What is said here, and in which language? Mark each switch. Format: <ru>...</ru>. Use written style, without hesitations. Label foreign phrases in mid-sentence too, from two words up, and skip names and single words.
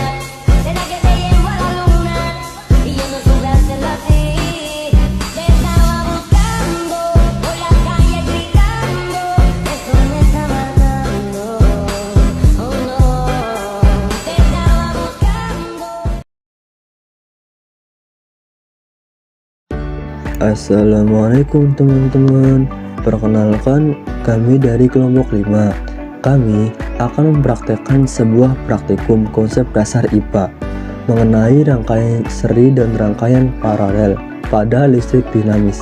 <es>Será que te llevo a la luna y yo no supe hacerlo así. Te estaba buscando por la calle gritando, eso me está matando. Oh no, te estaba buscando.</es> <id>Assalamualaikum teman-teman. Perkenalkan, kami dari kelompok 5. Kami akan mempraktekkan sebuah praktikum konsep dasar IPA mengenai rangkaian seri dan rangkaian paralel pada listrik dinamis.</id>